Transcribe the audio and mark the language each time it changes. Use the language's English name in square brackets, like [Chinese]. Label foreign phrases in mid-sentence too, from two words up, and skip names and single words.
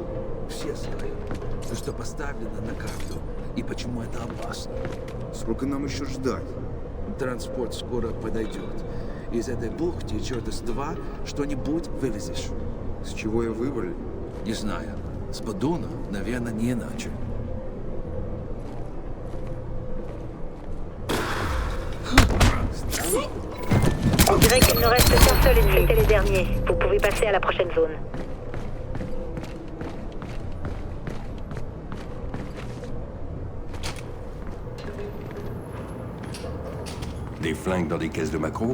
[Russian] Все знают, что поставлено на карту и почему это опасно. Сколько нам еще ждать? Транспорт скоро подойдет. Из этой бухты черта с два что-нибудь вывезешь. С чего ее выбрали? Не знаю. С Бадуна, наверное, не иначе. [French] On dirait qu'il ne reste qu'un seul ennemi. C'était les derniers. Vous pouvez passer à la prochaine zone. Des flingues dans des caisses de maquereau?